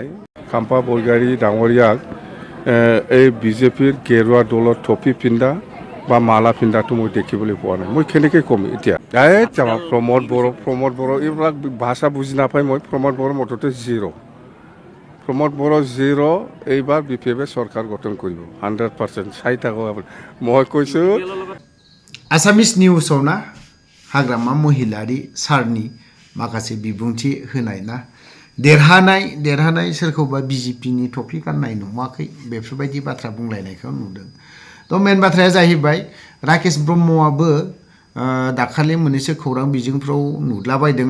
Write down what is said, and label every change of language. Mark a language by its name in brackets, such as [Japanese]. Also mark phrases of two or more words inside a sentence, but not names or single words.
[Assamese] খাম্পা বৰগাৰী ডাঙৰীয়াক এই বিজেপিৰ গেৰুৱা দলৰ টপি পিন্ধা বা মালা পিন্ধাটো মই দেখিবলৈ পোৱা নাই। মই কেনেকৈ ক'ম এতিয়া? প্ৰমোদ বড়ো এইবিলাক ভাষা বুজি নাপায়। মই প্ৰমোদ বড়ো মুঠতে জিৰ'। প্ৰমোদ বড়ো জিৰ'। এইবাৰ BPF চৰকাৰ গঠন কৰিব 100%। চাই থাকো মই কৈছোঁ। [English] Assamese newsआव [Bodo] ना हाग्रामा महिलारि सारनि माखासे बिबुंथि होनाय ना देरहानाय सोरखौबा बिजेपिनि टपि गाननाय नुवाखै बेफोरबायदि बाथ्रा बुंलायनायखौ नुदों। थ' मेन बाथ्राया जाहैबाय राकेश ब्रह्मआबो दाखालि मोननैसो खौरां बिजोंफ्राव नुदलाबायदों।